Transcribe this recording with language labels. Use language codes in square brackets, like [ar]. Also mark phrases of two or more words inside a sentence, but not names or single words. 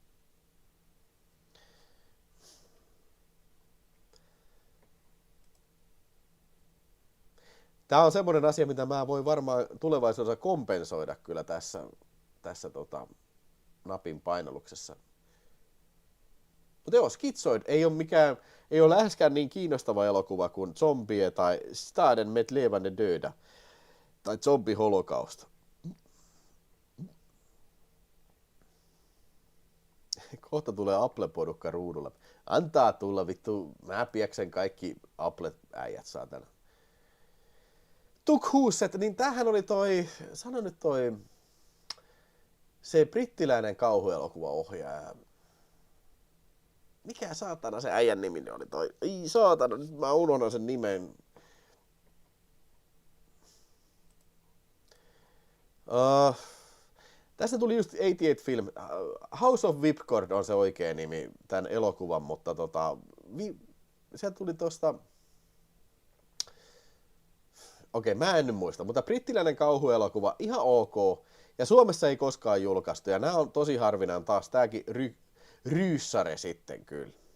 [fi] Tämä on semmoinen asia, mitä mä voin varmaan tulevaisuudessa kompensoida kyllä tässä napin painalluksessa. Mutta joo, Schizoid ei ole läheskään niin kiinnostava elokuva kuin Zombie tai Staden med levande döda tai Zombie Holocaust. Kohta tulee Apple-porukka ruudulla. Antaa tulla vittu, mä pieksen kaikki Apple-äijät saatana. Tukhuset, niin tämähän oli se brittiläinen kauhuelokuvaohjaaja. Mikä saatana se äijän nimi oli toi? Ei saatana, nyt mä unohdan sen nimen. Tässä tuli just 88 Film. House of Whipcord on se oikea nimi tämän elokuvan, mutta se tuli tosta... Okei, mä en nyt muista, mutta brittiläinen kauhuelokuva, ihan ok. Ja Suomessa ei koskaan julkaistu, ja nämä on tosi harvinainen taas, tääkin ryyssare sitten kyllä.